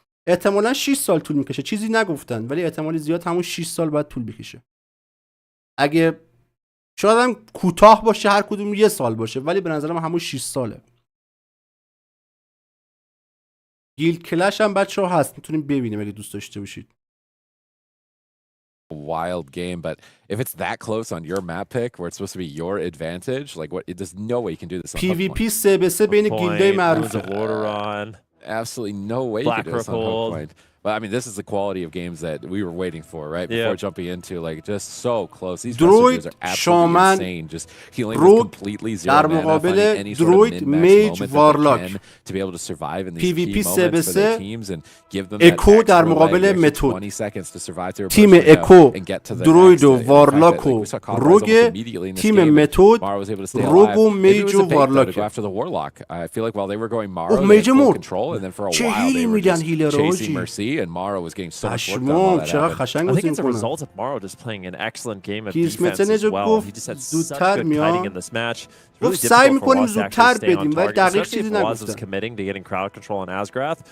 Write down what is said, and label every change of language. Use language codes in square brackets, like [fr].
[fa] احتمالاً 6 سال طول میکشه. چیزی نگفتن ولی احتمالی زیاد همون 6 سال باید طول بکشه. اگه شاید هم کوتاه باشه هر کدوم 1 سال باشه ولی به نظرم همون 6 ساله. گیلد کلش هم بچه‌ها هست میتونیم ببینیم اگه دوست داشته باشید. [en] Wild game, but if it's that close on your map pick where it's supposed to be your advantage, like what? There's no way you can do this on Hook [fa] PvP 3 به 3 بین گیلدای معروفه. [en] Absolutely no way you can do this on Hook Point. But I mean, this is the quality of games that we were waiting for, right? Before jumping into, like, just so close. These messages are absolutely insane. Just healing with completely zero mana, finding any sort of min-max moment that they can to be able to survive in these key moments for their teams and give them that extra leg, extra 20 seconds to survive through a [fa] تیم اکو دروید و وارلاک و روگ. تیم متد روگ و میج و وارلاک. [en] I feel like while they were going Maro, they had full control, and then for a [fa] چه [en] while they were just [fa] هیلر [en] chasing Mercy, and Maro was getting so much work done while that happened. I think it's a result of Maro just playing an excellent game of defense as well. He just had such good kiting in this match. It's really difficult for Waz to actually stay on target, especially if Waz is committing to getting crowd control on Asgrath.